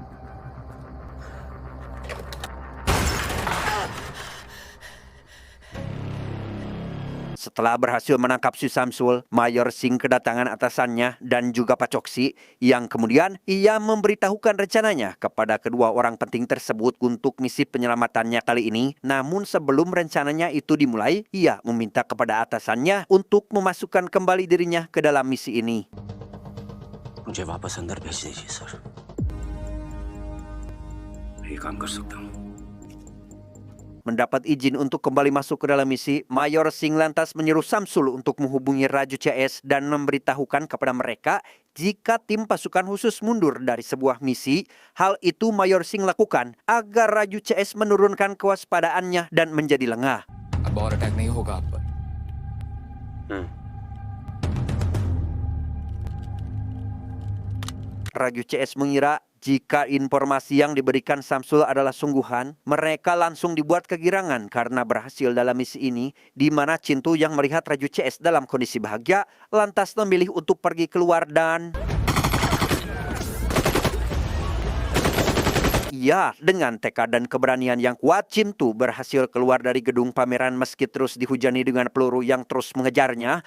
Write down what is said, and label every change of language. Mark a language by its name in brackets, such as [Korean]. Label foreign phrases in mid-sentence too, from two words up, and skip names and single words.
[Indonesian] Setelah berhasil menangkap si Samsul, Mayor Singh kedatangan atasannya dan juga Pak Choksi, yang kemudian ia memberitahukan rencananya kepada kedua orang penting tersebut untuk misi penyelamatannya kali ini. Namun sebelum rencananya itu dimulai, ia meminta kepada atasannya untuk memasukkan kembali dirinya ke dalam misi ini. [Hindi] मुझे वापस अंदर भेज दीजिए सर। ये काम कर सकता हूँ। [Indonesian] Mendapat izin untuk kembali masuk ke dalam misi, Mayor Singh lantas menyuruh Samsul untuk menghubungi Raju CS dan memberitahukan kepada mereka jika tim pasukan khusus mundur dari sebuah misi. Hal itu Mayor Singh lakukan agar Raju CS menurunkan kewaspadaannya dan menjadi lengah. [Hindi] अब और अटैक नहीं होगा आप पर। [Indonesian] Raju CS mengira jika informasi yang diberikan Samsul adalah sungguhan, mereka langsung dibuat kegirangan karena berhasil dalam misi ini, di mana Cintu yang melihat Raju CS dalam kondisi bahagia, lantas memilih untuk pergi keluar dan... Ya, dengan tekad dan keberanian yang kuat, Cintu berhasil keluar dari gedung pameran meski terus dihujani dengan peluru yang terus mengejarnya.